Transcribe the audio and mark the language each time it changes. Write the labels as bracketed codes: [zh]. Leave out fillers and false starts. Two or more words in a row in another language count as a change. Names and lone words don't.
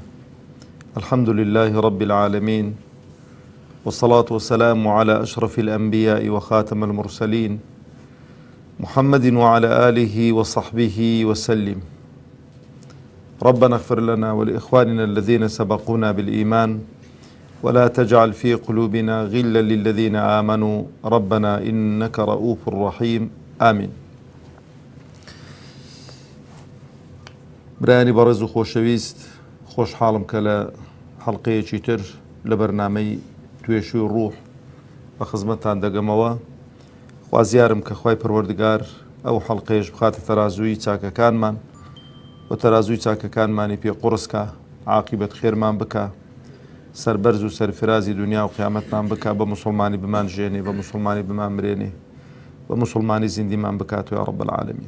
[ar] الحمد لله رب العالمين، والصلاة والسلام على أشرف الأنبياء وخاتم المرسلين محمد وعلى آله وصحبه وسلم. ربنا اغفر لنا ولإخواننا الذين سبقونا بالإيمان ولا تجعل في قلوبنا غلا للذين آمنوا ربنا إنك رؤوف رحيم آمين. [ckb] برانی بەڕێز و خۆشەویست، خۆشحاڵم کە لە حەڵقەیەکی تر لە بەرنامەی توێشووی ڕوح بە خزمەتتان دەگەمەوە. خوازیارم کە خوای پەروەردگار ئەو حەڵقەیەش بخاتە تەرازووی چاکەکانمان و تەرازووی چاکەکانمانی پێ قورسکە، عاقیبەت خێرمان بکە، سەربەرز و سەرفرازی دنیا و قیامەتمان بکە، بە موسڵمانی بمان ژێنێ، بە موسڵمانی بمان مرێنێ، بە موسڵمانی زیندیمان بکات [ar] یا رب العالمین.